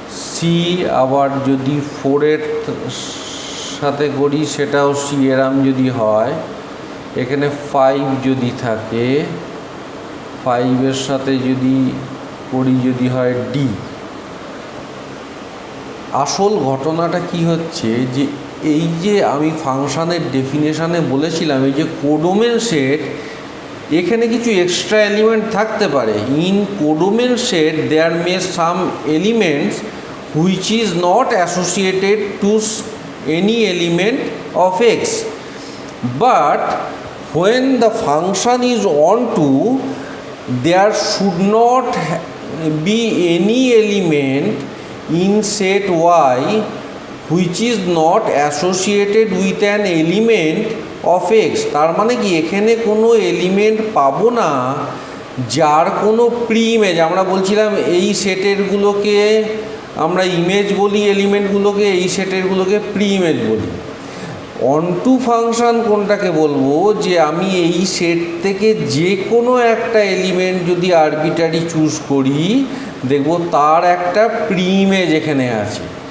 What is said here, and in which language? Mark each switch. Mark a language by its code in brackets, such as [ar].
[bn] c, আবার যদি 4 এর সাথে করি সেটাও c, এরম যদি হয়, এখানে 5 যদি থাকে, 5 এর সাথে যদি করি যদি হয় d। আসল ঘটনাটা কি হচ্ছে, যে এই যে আমি ফাংশনের ডেফিনেশনে বলেছিলাম এই যে কোডোমেন সেট, এখানে কিছু এক্সট্রা এলিমেন্ট থাকতে পারে। [en] In codomain set there may some elements which is not associated to any element of x, but when the function is onto, there should not be any element in set y which is not associated with an element of x. [bn] তার মানে কি, এখানে কোনো element পাবো না যার কোনো pre image, আমরা বলছিলাম এই সেটেরগুলোকে আমরা ইমেজ বলি, এলিমেন্টগুলোকে, এই সেটেরগুলোকে প্রি ইমেজ বলি। অনটু ফাংশন কোনটাকে বলবো, যে আমি এই সেট থেকে যে কোনো একটা এলিমেন্ট যদি আরবিটারি চুজ করি, দেখব তার একটা প্রি ইমেজ এখানে আছে।